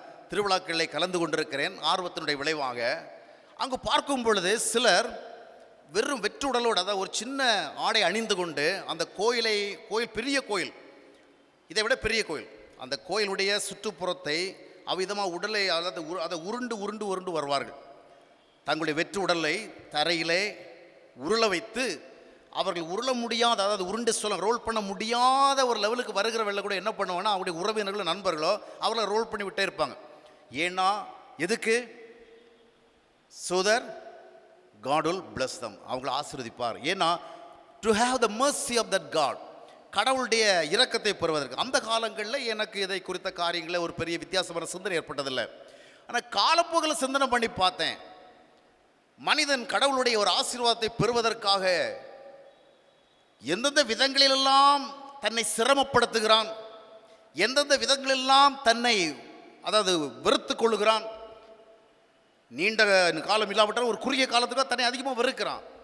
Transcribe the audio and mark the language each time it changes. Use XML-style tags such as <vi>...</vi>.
<ta>திருவிழாக்களை கலந்து கொண்டிருக்கிறேன் ஆர்வத்தினுடைய விளைவாக. அங்கு பார்க்கும் பொழுது சிலர் வெறும் வெற்றுடலோடு, அதாவது ஒரு சின்ன ஆடை அணிந்து கொண்டு அந்த கோயில் பெரிய கோயில், இதை விட பெரிய கோயில், அந்த கோயிலுடைய சுற்றுப்புறத்தை அவ்விதமாக உடலை அதை உருண்டு உருண்டு உருண்டு வருவார்கள். தங்களுடைய வெற்று உடலை தரையிலே உருள வைத்து அவர்கள் உருள முடியாத, அதாவது உருண்டு ரோல் பண்ண முடியாத ஒரு லெவலுக்கு வருகிற வெள்ள கூட என்ன பண்ணுவாங்கன்னா அவருடைய உறவினர்களோ நண்பர்களோ அவர்களை ரோல் பண்ணி விட்டே இருப்பாங்க. ஏன்னா எதுக்கு?</ta> <en>so that God will bless them,</en> <ta>அவங்களை ஆசீர்வதிப்பார். ஏன்னா</ta> <en>to have the mercy of that God,</en> <ta>கடவுளுடைய இரக்கத்தை பெறுவதற்கு. அந்த காலங்களில் எனக்கு இதை குறித்த காரியங்களில் ஒரு பெரிய வித்தியாசமான சிந்தனை ஏற்பட்டதில்லை. ஆனால் காலப்போக்கில் சிந்தனை பண்ணி பார்த்தேன். மனிதன் கடவுளுடைய ஒரு ஆசீர்வாதத்தை பெறுவதற்காக எந்தெந்த விதங்களிலெல்லாம் தன்னை சிரமப்படுத்துகிறான், எந்தெந்த விதங்களெல்லாம் தன்னை அதாவது வெறுத்து கொள்ளுகிறான், நீண்ட காலம் இல்லாவிட்டால் ஒரு குறுகிய காலத்துக்கு தன்னை அதிகமாக வெறுக்கிறான்.</ta>